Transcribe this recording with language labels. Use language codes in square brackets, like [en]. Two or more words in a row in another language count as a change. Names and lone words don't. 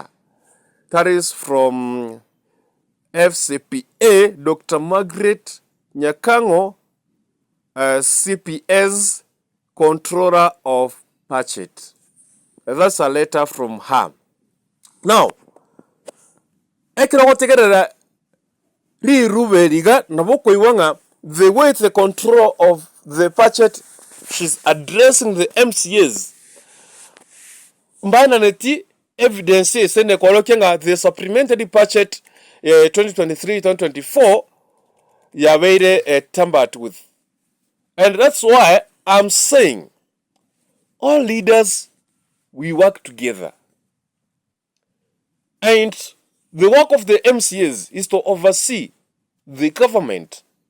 [en] That is from FCPA, Dr. Margaret Nyakango, CPS Controller of Budget. That's a letter from her. Now, [guz] ekira gotegerera riruberiga naboko iwanga [en] the way the control of the budget she's addressing the MCAs [guz] mbana neti [en] evidence [guz] sende kwalokenga [en] the supplementary budget 2023-2024 yabeire tampered with, and that's why I'm saying all leaders, we work together. And the work of the MCAs is to oversee the government.